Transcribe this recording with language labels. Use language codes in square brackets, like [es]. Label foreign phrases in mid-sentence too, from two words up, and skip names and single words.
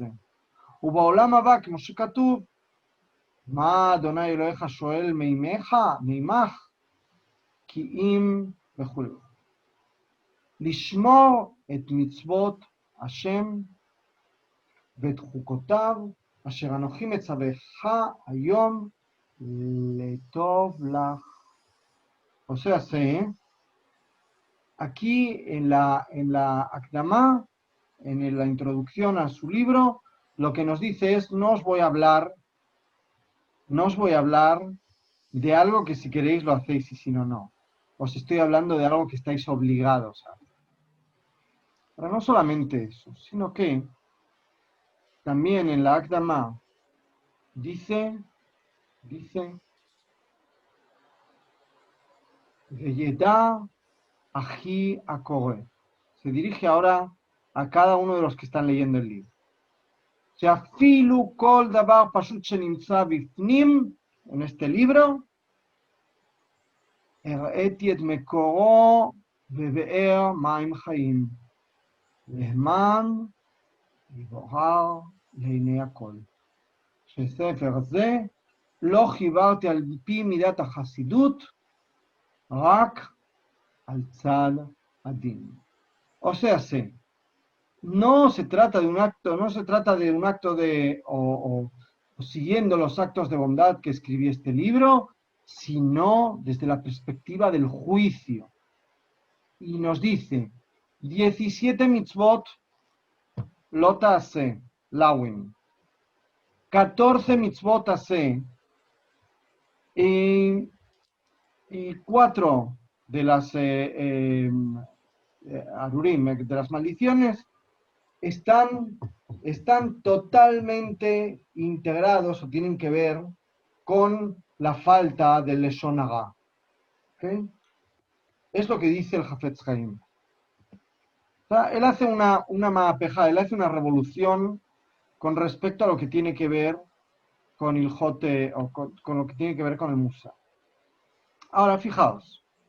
[he] ובעולם הבא, כמו שכתוב, מה אדוני אלוהיך שואל מימך, כי אם וכו'. לשמור את מצוות השם ואת חוקותיו, אשר אנוכי מצווך היום לטוב לך. [es] O sea, aquí en la akdama, en la introducción a su libro, lo que nos dice es, no os voy a hablar de algo que si queréis lo hacéis y si no, no. Os estoy hablando de algo que estáis obligados a hacer. Pero no solamente eso, sino que también en la akdama dice, [he] וידע אחי הקורא. [es] Se dirige ahora a cada uno de los que están leyendo el libro. O sea, [he] אפילו כל דבר פשוט שנמצא בפנים, [es] en este libro, [he] הראיתי את מקורו בבאר מים חיים, להמן יבוהר לעיני הכל. שספר זה לא חיברתי על פי מידת החסידות, רק על צד הדין. [es] O sea, no se trata de un acto o siguiendo los actos de bondad que escribí este libro, sino desde la perspectiva del juicio. Y nos dice, 17 [he] מצוות לא תעשה, [es] lawin, 14 [he] מצוות עשה, [es] y 4 de las arurim, de las maldiciones, están totalmente integrados o tienen que ver con la falta del leshon hara. ¿Okay? Es lo que dice el Hafetz Haim. O sea, él hace una maapeja, él hace una revolución con respecto a lo que tiene que ver con el jote o con lo que tiene que ver con el musa. Ahora, fijaos.